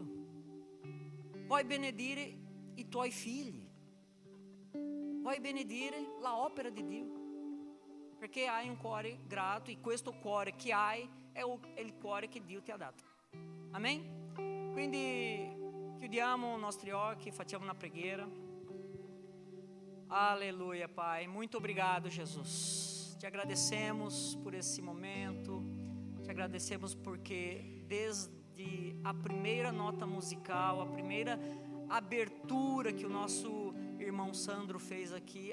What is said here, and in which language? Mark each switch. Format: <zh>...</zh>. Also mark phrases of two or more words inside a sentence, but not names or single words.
<it>Vuoi benedire i tuoi figli, vuoi benedire la opera di Dio, perché hai un cuore grato e questo cuore che hai è il cuore che Dio ti ha dato. Amen? Quindi chiudiamo i nostri occhi, facciamo una preghiera.</it> <pt>Aleluia, Pai. Muito obrigado, Jesus. Te agradecemos por esse momento, te agradecemos porque desde a primeira nota musical, a primeira abertura que o nosso irmão Sandro fez aqui,</pt>